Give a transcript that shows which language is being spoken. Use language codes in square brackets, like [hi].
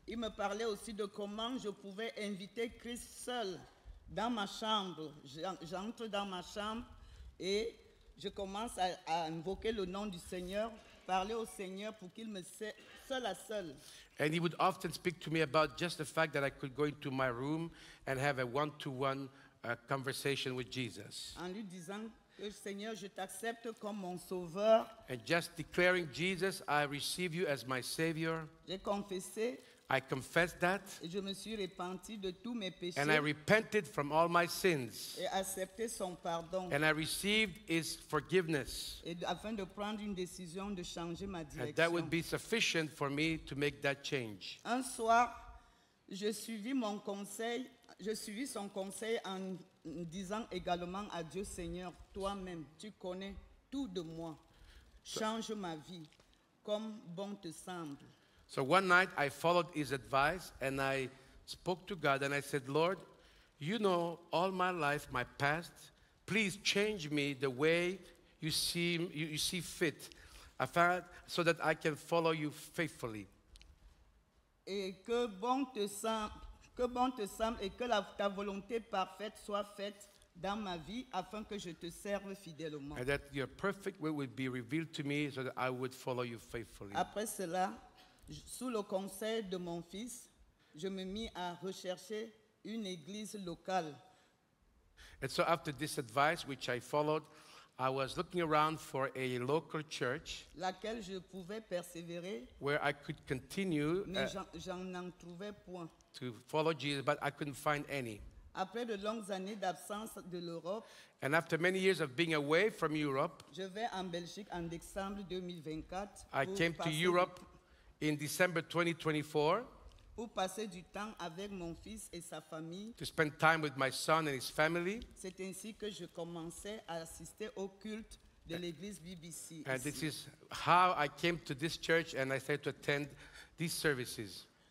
[fr] Il me parlait aussi de comment je pouvais inviter Christ seul dans ma chambre. J'entre dans ma chambre et je commence à invoquer le nom du Seigneur, parler au Seigneur pour qu'il me seul à seul. [en] And he would often speak to me about just the fact that I could go into my room and have a one-to-one conversation with Jesus. [fr] En lui disant que Seigneur, je t'accepte comme mon sauveur. [en] And just declaring, Jesus, I receive you as my Savior. [fr] J'ai confessé [en] I confessed that, [fr] et je me suis repenti de tous mes péchés [en] and I repented from all my sins. [fr] et accepté son pardon [en] And I received His forgiveness. [fr] afin de prendre une décision de changer ma [en] And that would be sufficient for me to make that change. [fr] Un soir, je suivis son conseil en disant également à Dieu, Seigneur, toi-même, tu connais tout de moi. Change ma vie comme bon te semble. [en] So one night I followed his advice and I spoke to God and I said, Lord, you know all my life, my past. Please change me the way you see fit, so that I can follow you faithfully. [fr] Et que bon te semble et que ta volonté parfaite soit faite dans ma vie afin que je te serve fidèlement. [en] And that your perfect will would be revealed to me so that I would follow you faithfully. [fr] Après cela, sous le conseil de mon fils, je me mis à rechercher une église locale. [en] And so after this advice, which I followed, I was looking around for a local church [fr] Laquelle je pouvais persévérer, [en] where I could continue [fr] mais j'en trouvais point. [en] to follow Jesus, but I couldn't find any. [fr] Après de longues années d'absence de l'Europe, [en] And after many years of being away from Europe, [fr] je vais en Belgique en décembre 2024 [en] I came to Europe in December 2024 [fr] pour passer du temps avec mon fils et sa famille. [en] to spend time with my son and his family. [fr] C'est ainsi que je commençais à assister au culte de l'église BBC. [en] And [fr] ici. [en] this is how I came to this church and I started to attend these services.